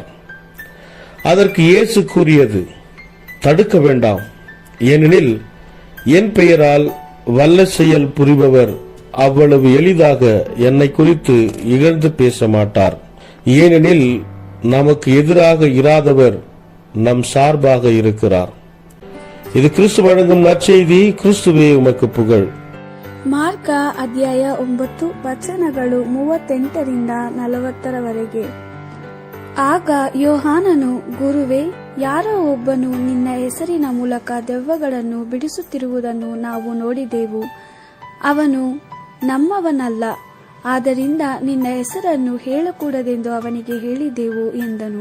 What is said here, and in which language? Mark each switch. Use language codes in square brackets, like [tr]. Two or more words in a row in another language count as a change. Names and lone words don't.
[ta] அதற்கு இயேசு கூறியது, தடுக்க வேண்டாம், ஏனெனில் என் பெயரால் வல்ல செயல் புரிபவர் அவ்வளவு எளிதாக என்னை குறித்து இகழ்ந்து பேச மாட்டார். ஏனெனில் நமக்கு எதிராக இராதவர் நம் சார்பாக இருக்கிறார். இது கிறிஸ்து வழங்கும் நற்செய்தி. கிறிஸ்துவே உமக்கு புகழ். [kn] ಮಾರ್ಕ ಅಧ್ಯಾಯ 9 ವಚನಗಳು 38 40 ಆಗ ಯೋಹಾನನು, ಗುರುವೇ, ಯಾರೋ ಒಬ್ಬನು ನಿನ್ನ ಹೆಸರಿನ ಮೂಲಕ ದೆವ್ವಗಳನ್ನು ಬಿಡಿಸುತ್ತಿರುವುದನ್ನು ನಾವು ನೋಡಿದೆವು. ಅವನು ನಮ್ಮವನಲ್ಲ, ಆದ್ದರಿಂದ ನಿನ್ನ ಹೆಸರನ್ನು ಹೇಳಕೂಡದೆಂದು ಅವನಿಗೆ ಹೇಳಿದೆವು ಎಂದನು.